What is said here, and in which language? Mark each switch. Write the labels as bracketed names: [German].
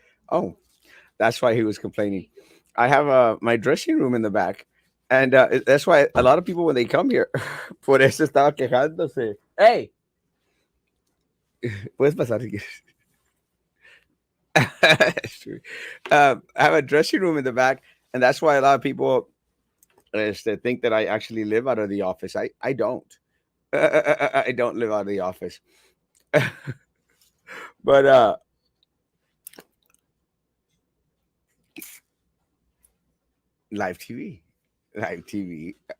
[English] Oh, that's why he was complaining. I have my dressing room in the back. And that's why a lot of people, when they come here, [Spanish] por eso estaba quejándose. Hey, puedes pasar si quieres. [English] It's true. I have a dressing room in the back, and that's why a lot of people think that I actually live out of the office. I don't. I don't live out of the office. But live TV, live TV.